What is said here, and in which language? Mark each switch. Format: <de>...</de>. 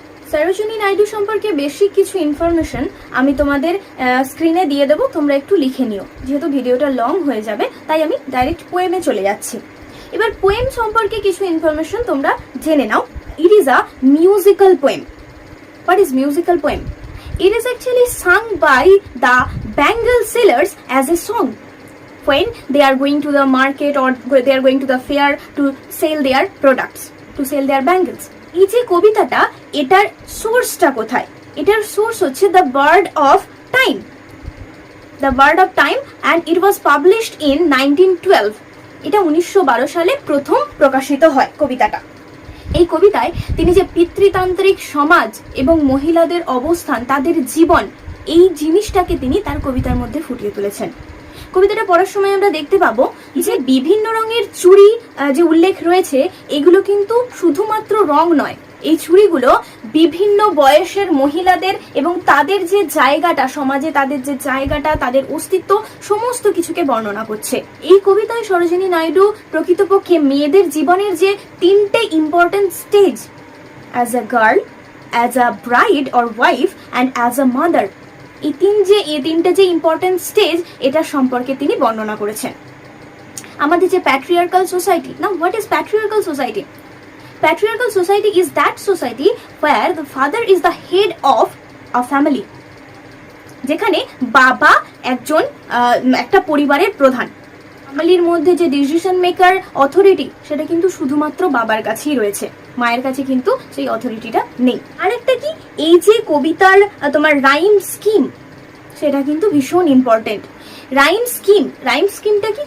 <bn>সরোজিনী নাইডু সম্পর্কে বেসিক কিছু ইনফরমেশন আমি তোমাদের স্ক্রিনে দিয়ে দেবো, তোমরা একটু লিখে নিও। যেহেতু ভিডিওটা লং হয়ে যাবে তাই আমি ডাইরেক্ট পোয়েমে চলে যাচ্ছি। এবার পোয়েম সম্পর্কে কিছু ইনফরমেশন তোমরা জেনে নাও।</bn> <en>It is a musical poem. What is musical poem? It is actually sung by the Bengal sailors as a song when they are going to the market or they are going to the fair to sell their products, to sell their bangles.</en> <bn>এই যে কবিতাটা, এটার সোর্সটা কোথায়? এটার source হচ্ছে</bn> <en>The bird of time, the bird of time, and it was published in 1912.</en> <bn>এটা 1912 সালে প্রথম প্রকাশিত হয় কবিতাটা। এই কবিতায় তিনি যে পিতৃতান্ত্রিক সমাজ এবং মহিলাদের অবস্থান, তাদের জীবন, এই জিনিসটাকে তিনি তার কবিতার মধ্যে ফুটিয়ে তুলেছেন। কবিতাটা পড়ার সময় আমরা দেখতে পাবো যে বিভিন্ন রঙের চুড়ি যে উল্লেখ রয়েছে, এগুলো কিন্তু শুধুমাত্র রং নয়, এই চুড়িগুলো বিভিন্ন বয়সের মহিলাদের এবং তাদের যে জায়গাটা সমাজে, তাদের যে জায়গাটা, তাদের অস্তিত্ব, সমস্ত কিছুকে বর্ণনা করছে। এই কবিতায় সরোজিনী নাইডু প্রকৃতপক্ষে মেয়েদের জীবনের যে তিনটে important stage,</bn> <en>as a girl, as a bride or wife and as a mother,</en> <bn>এই তিনটে যে ইম্পর্টেন্ট স্টেজ, এটা সম্পর্কে তিনি বর্ণনা করেছেন। আমাদের যে প্যাট্রিয়ার্কাল সোসাইটি, না,</bn> <en>What is patriarchal society? Patriarchal society is that society where the father is the head of a family,</en> <bn>যেখানে বাবা একজন একটা পরিবারের প্রধান। ফ্যামিলির মধ্যে যে ডিসিশন মেকার অথরিটি, সেটা কিন্তু শুধুমাত্র বাবার কাছেই রয়েছে, মায়ের কাছে কিন্তু সেই অথরিটিটা নেই। আরেকটা কি, এই যে কবিতার তোমার রাইম স্কিম, সেটা কিন্তু ভীষণ ইম্পর্টেন্ট। রাইম স্কিমটা কি?</bn>